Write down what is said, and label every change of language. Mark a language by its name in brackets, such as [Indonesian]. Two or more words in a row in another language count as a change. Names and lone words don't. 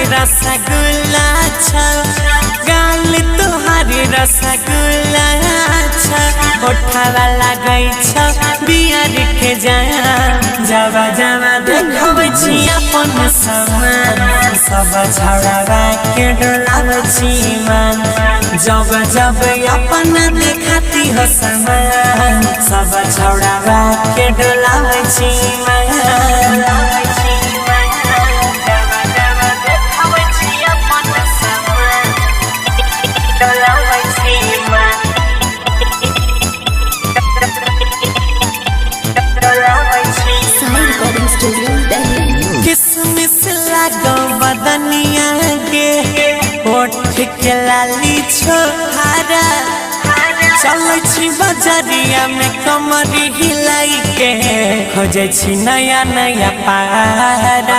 [Maithili] रसगुल्ला छ गाल तोहारी रसगुल्ला छ ओठवा लागै छ बियर के जाम जावा जावा देखबै छी अपन समान सब छौड़ावा के डोलावै छी मन जब जब अपन देखती हो समान सब छौड़ावा के डोलावै छी मन डोलावै छी मन जाबा जाबा देखावै छी अपन समान डोलावै छी मन डोलावै छी [English] Sai Recording Studio, Delhi. [Maithili] किसमिस लागो बदनिया के होठ के लाली छोहारा चलै छी बजरिया में कमरी हिलाई के खोजे छी नया नया पारा